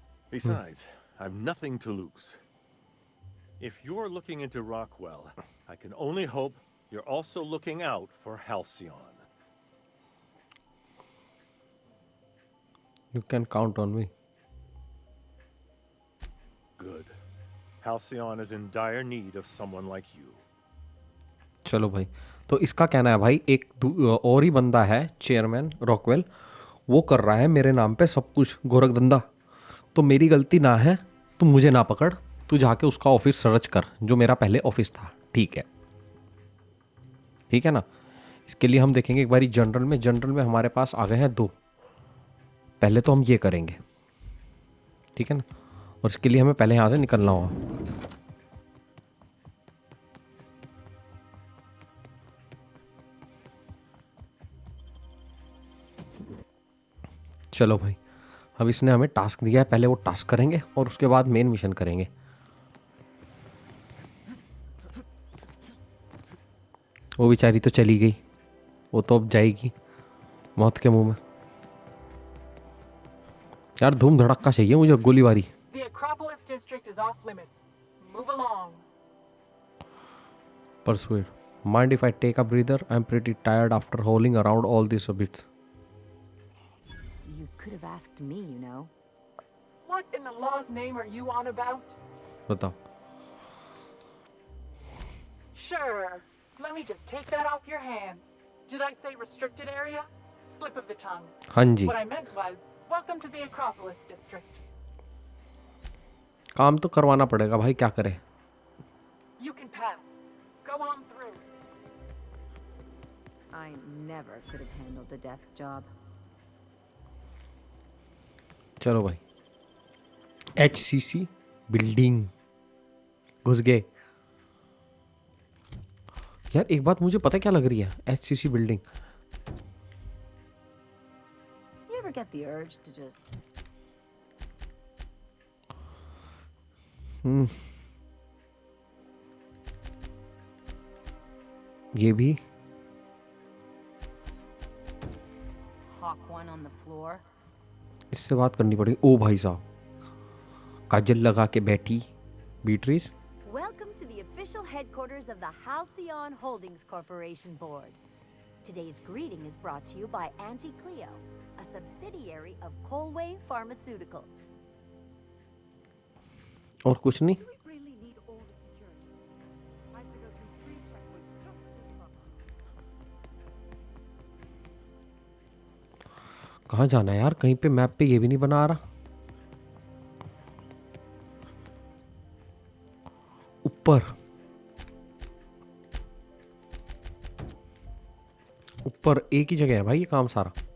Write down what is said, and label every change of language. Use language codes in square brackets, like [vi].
[en] Besides, I've nothing to lose. If you're looking into Rockwell, I can only hope you're also looking out for Halcyon. You can count on me. Good. Halcyon is in dire need of someone like you. [hi] चलो भाई, तो इसका कहना है भाई एक और ही बंदा है, चेयरमैन रॉकवेल, वो कर रहा है मेरे नाम पे सब कुछ गोरखधंधा. तो मेरी गलती ना है, तू मुझे ना पकड़, तू जाके उसका ऑफिस सर्च कर जो मेरा पहले ऑफिस था. ठीक है, ठीक है ना. इसके लिए हम देखेंगे एक बारी जनरल में हमारे पास आ गए हैं 2. पहले तो हम ये करेंगे, ठीक है ना. और इसके लिए हमें पहले यहाँ से निकलना होगा. चलो भाई, अब इसने हमें टास्क दिया है, पहले वो टास्क करेंगे और उसके बाद मेन मिशन करेंगे. वो बेचारी तो चली गई, वो तो अब जाएगी मौत के मुंह में. यार धूम धड़क्का चाहिए मुझे, गोलीबारी. [en] The Acropolis district is off limits. Move along. Persuade. Mind if I take a breather? I'm pretty tired after hauling around all these bits. You could have asked me, you know. What in the law's name are you on about? [hi] बताओ. [en] Sure. Let me just take that off your hands. Did I say restricted area? Slip of the tongue. [hi] हाँ जी. [en] What I meant was, welcome to the Acropolis district. [hi] काम तो करवाना पड़ेगा भाई, क्या करें. [en] You can pass. Go on through. I never could have handled the desk job. [hi] चलो भाई, HCC बिल्डिंग घुस गए. यार एक बात मुझे पता क्या लग रही है, HCC building [en] get the urge to just... [hi] ये भी [en] hawk one on the floor? [hi] इससे बात करनी पड़ेगी। ओ भाई साहब, काजल लगा के बैठी बीट्रीज। [en] Welcome to the official headquarters of the Halcyon Holdings Corporation Board. Today's greeting is brought to you by Auntie Cleo, a subsidiary of Colway Pharmaceuticals. [hi] और कुछ नहीं। [en] Do we really need all the security? I have to go through 3 checkpoints just to take up. [hi] कहाँ जाना है यार? कहीं पे map पे ये भी नहीं बना रहा। ऊपर ऊपर एक ही जगह है भाई ये काम सारा।